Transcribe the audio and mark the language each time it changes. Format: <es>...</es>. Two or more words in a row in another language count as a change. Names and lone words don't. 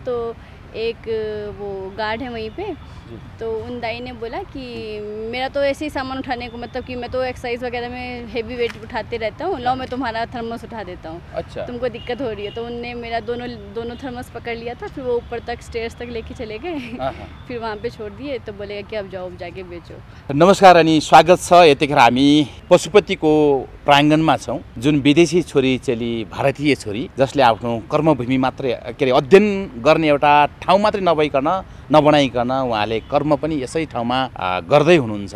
<hi>तो एक वो गार्ड है वहीं पे, तो उन दाई ने बोला कि मेरा तो ऐसे ही सामान उठाने को कि मैं तो एक्सरसाइज वगैरह में हेवी वेट उठाते रहता हूँ, लो मैं तुम्हारा थर्मस उठा देता हूँ। अच्छा। तुमको दिक्कत हो रही है? तो उनने मेरा दोनों थर्मस पकड़ लिया था। फिर वो ऊपर तक स्टेयर्स तक लेके चले गए। फिर वहाँ पे छोड़ दिए। तो बोले कि अब जाओ, जाके बेचो।</hi> <ne>नमस्कार अनि स्वागत छ। यतिखेर हामी पशुपतिको प्राङ्गणमा छौँ, जुन विदेशी छोरी चेली, भारतीय छोरी जसले आफ्नो कर्मभूमि मात्रै अध्ययन गर्ने एउटा ठाउँ मात्रै नबनाइकन उहाँले कर्म पनि यसै ठाउँमा गर्दै हुनुहुन्छ।</ne>